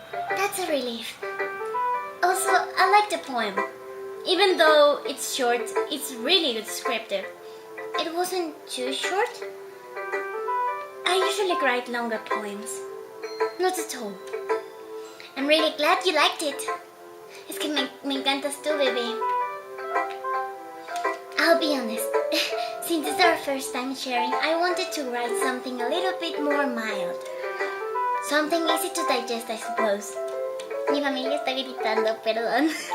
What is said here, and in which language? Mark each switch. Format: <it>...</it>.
<en>That's a relief. Also, I like the poem. Even though it's short, it's really descriptive. It wasn't too short. I usually write longer poems. Not at all. I'm really glad you liked it.</en> <es>Es que me encantas tú, baby.</es> <en>I'll be honest. Since it's our first time sharing, I wanted to write something a little bit more mild. Something easy to digest, I suppose.</en> <es>Mi familia está gritando, perdón.</es>